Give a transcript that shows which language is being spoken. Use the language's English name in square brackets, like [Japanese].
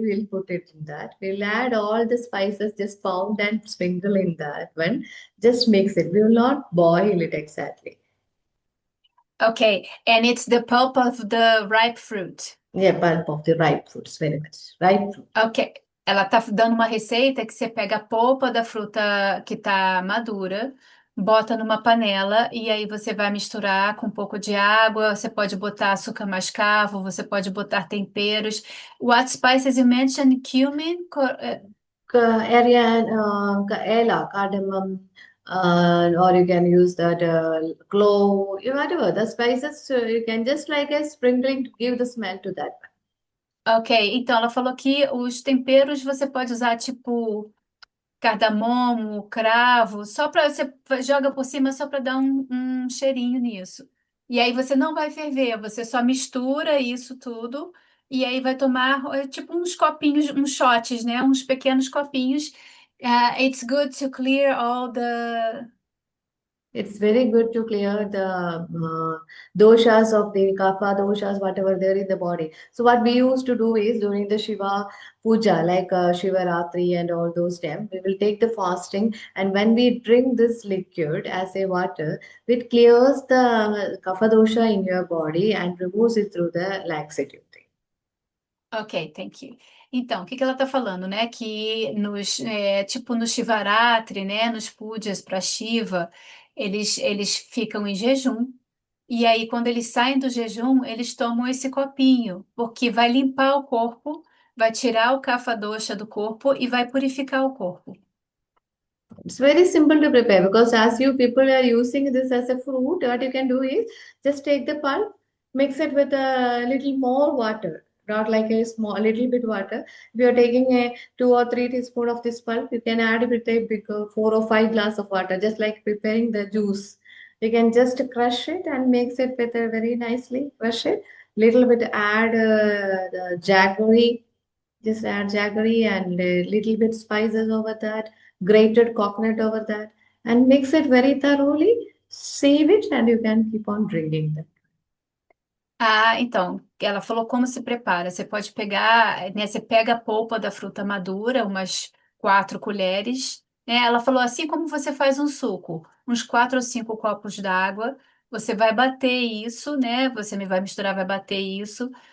[English] We will put it in that. We'll add all the spices just pound and sprinkle in that one. Just mix it. We will not boil it exactly. Okay, and it's the pulp of the ripe fruit. Yeah, pulp of the ripe fruits, very much. Ripe fruit. [Portuguese] Ok, ela tá dando uma receita que você pega a polpa da fruta que tá madura, bota numa panela e aí você vai misturar com um pouco de água. Você pode botar açúcar mascavo, você pode botar temperos. [English] What spices you mentioned? Cumin? Area and ela, cardamom, or you can use that clove, whatever. The spices, you can just like a sprinkling to give the smell to that. [Portuguese] Ok, então ela falou que os temperos você pode usar tipo cardamomo, cravo, só para você joga por cima só para dar um cheirinho nisso. E aí você não vai ferver, você só mistura isso tudo e aí vai tomar tipo uns copinhos, uns shots, né? Uns pequenos copinhos. [English] It's good to clear all the. It's very good to clear the doshas of the kapha doshas, whatever there in the body. So what we used to do is during the Shiva puja, like Shiva Ratri and all those times, we will take the fasting, and when we drink this liquid as a water, it clears the kapha dosha in your body and removes it through the laxative thing. Ok, thank you. [Portuguese] Então, o que que ela está falando, né? Que tipo no Shivaratri, né? Nos pujas para Shiva, eles ficam em jejum. E aí, quando eles saem do jejum, eles tomam esse copinho, porque vai limpar o corpo, vai tirar o kapha dosha do corpo e vai purificar o corpo. [English] It's very simple to prepare because as you people are using this as a fruit, what you can do is just take the pulp, mix it with a little more water, not like a small, little bit water. If you are taking a 2 or 3 teaspoon of this pulp, you can add it with a big 4 or 5 glass of water, just like preparing the juice. You can just crush it and mix it with a very nicely crush it. Little bit add the jaggery, just add jaggery and a little bit spices over that, grated coconut over that, and mix it very thoroughly. Save it, and you can keep on drinking that. [Portuguese] Ah, então, ela falou como se prepara. Você pode pegar, né? Você pega a polpa da fruta madura, umas 4 colheres, né? Ela falou assim como você faz um suco, uns 4 ou 5 copos d'água. Você vai bater isso, né? Você me vai misturar, vai bater isso.